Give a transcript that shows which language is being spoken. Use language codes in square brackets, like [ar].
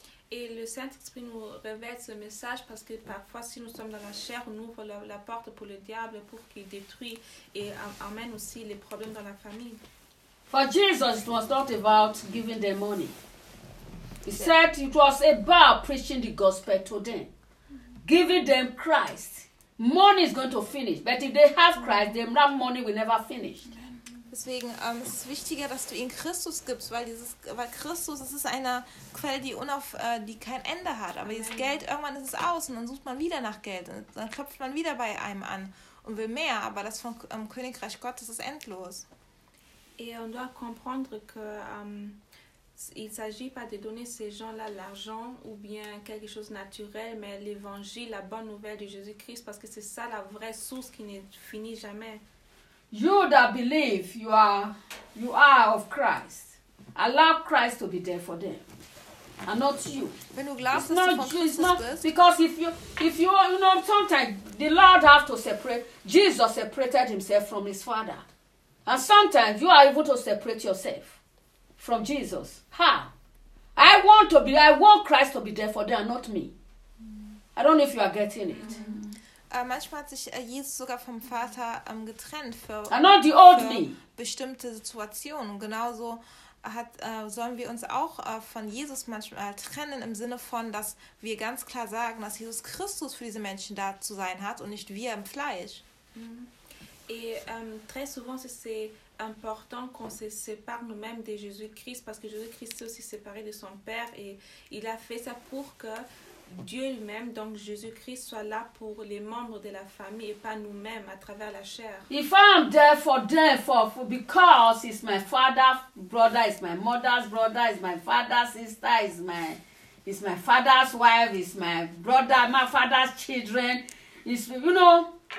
[fr] Et le Saint-Esprit nous révèle ce message parce que parfois, si nous sommes dans la chair, on ouvre la porte pour le diable pour qu'il détruit et amène aussi les problèmes dans la famille. [en] For Jesus, it was not about giving them money. He said it was about preaching the gospel to them, giving them Christ. Money is going to finish, but if they have Christ, then that money will never finish. [de] Deswegen ist es wichtiger, dass du ihnen Christus gibst, weil Christus, das ist eine Quelle, die kein Ende hat. Aber dieses Geld, irgendwann ist es aus und dann sucht man wieder nach Geld. Und dann klopft man wieder bei einem an und will mehr, aber das vom Königreich Gottes ist endlos. [fr] Et on doit comprendre que il ne s'agit pas de donner ces gens-là l'argent ou bien quelque chose de naturel, mais l'évangile, la bonne nouvelle de Jésus-Christ, parce que c'est ça la vraie source qui ne finit jamais. [en] You that believe you are of Christ, allow Christ to be there for them, and not you. [de] Wenn du glaubst, [en] it's not you, it's not, because if you sometimes the Lord have to separate, Jesus separated himself from his father. And sometimes you are able to separate yourself from Jesus. How? I want Christ to be there for them, not me. I don't know if you are getting it. [de] Manchmal hat sich Jesus sogar vom Vater getrennt für, [en] and not the old [de] für [en] me. [de] Bestimmte Situationen. Genauso sollen wir uns auch von Jesus manchmal trennen, im Sinne von, dass wir ganz klar sagen, dass Jesus Christus für diese Menschen da zu sein hat und nicht wir im Fleisch. [fr] Et très souvent, c'est important qu'on se sépare nous-mêmes de Jésus-Christ, parce que Jésus-Christ s'est aussi séparé de son Père, et il a fait ça pour que Dieu lui-même, donc Jésus-Christ, soit là pour les membres de la famille et pas nous-mêmes à travers la chair. [en] If I'm there for them, for because it's my father's brother, it's my mother's brother, it's my father's sister, it's my father's wife, it's my brother, my father's children, it's, you know.